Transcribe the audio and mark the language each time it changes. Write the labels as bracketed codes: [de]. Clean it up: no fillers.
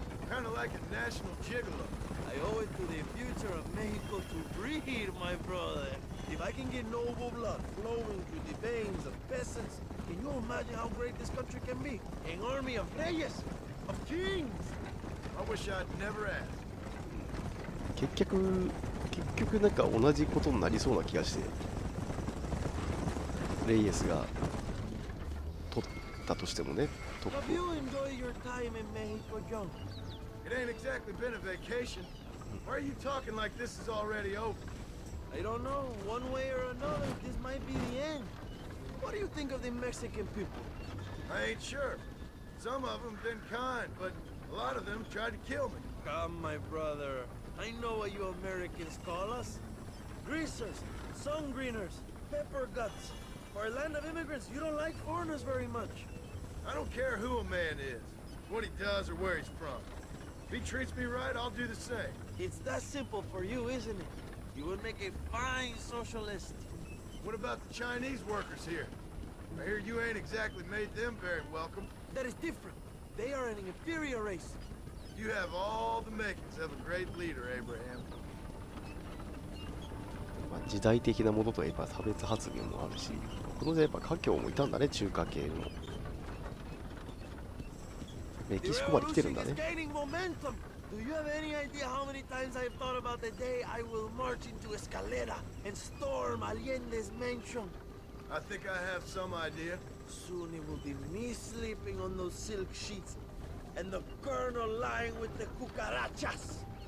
[en] Kind of like a national gigolo. I owe it to the future of Mexico to breed, my brother. If I can get noble blood flowing through the veins of peasants, can you imagine how great this country can be? An army of reyes, of kings. I wish I'd never asked. [ja] 結局なんか同じことになりそうな気がして、レイエスが取ったとしてもね、トッ [en] Have [ja] プ [en] you enjoyed your time in Mexico, John? It ain't exactly been a vacation. Why are you talking like this is already over? I don't know. One way or another, this might be the end. What do you think of the Mexican people? I ain't sure. Some of them been kind, but a lot of them tried to kill me. Come, my brother. I know what you Americans call us. Greasers, sun-greeners, pepper guts. For a land of immigrants, you don't like foreigners very much. I don't care who a man is, what he does or where he's from. If he treats me right, I'll do the same. It's that simple for you, isn't it? You would make a fine socialist. What about the Chinese workers here? I hear you ain't exactly made them very welcome. That is different. They are an inferior race. You have all the makings of a great leader, Abraham. [ja] まあ時代的なものとやっぱ差別発言もあるし、この時代やっぱ華僑もいたんだね、中華系の。メキシコまで来てるんだね。 [en] The revolution is gaining momentum. Do you have any idea how many times I've thought about the day I will march into Escalera and storm Allende's mansion? I think I have some idea. Soon it will be me sleeping on those silk sheets and the colonel lying with the cucarachas.